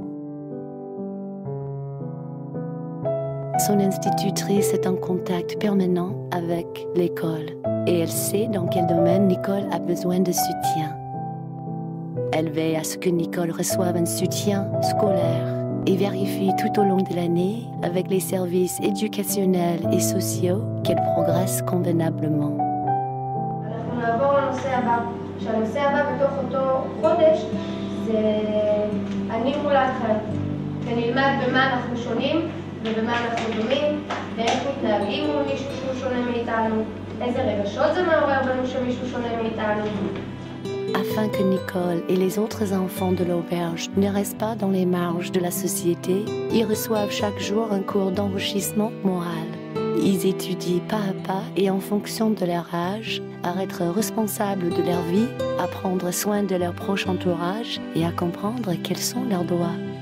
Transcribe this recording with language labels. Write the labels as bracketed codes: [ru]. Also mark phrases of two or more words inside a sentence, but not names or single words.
[fr] Son institutrice est en contact permanent avec l'école et elle sait dans quel domaine Nicole a besoin de soutien. Elle veille à ce que Nicole reçoive un soutien scolaire et vérifie tout au long de l'année avec les services éducationnels et sociaux qu'elle progresse convenablement. [he] אנחנו נעבור לנושא הבא, שהנושא הבא בתוך אותו חודש זה אני מולכם, ונלמד במה אנחנו שונים ובמה אנחנו דומים, ואיך מתנהגים מול מישהו שהוא שונה מאיתנו, איזה רגשות זה מעורר בנו שמישהו שונה מאיתנו. [fr] Afin que Nicole et les autres enfants de l'auberge ne restent pas dans les marges de la société, ils reçoivent chaque jour un cours d'enrichissement moral. Ils étudient pas à pas et en fonction de leur âge à être responsables de leur vie, à prendre soin de leur proche entourage et à comprendre quels sont leurs droits.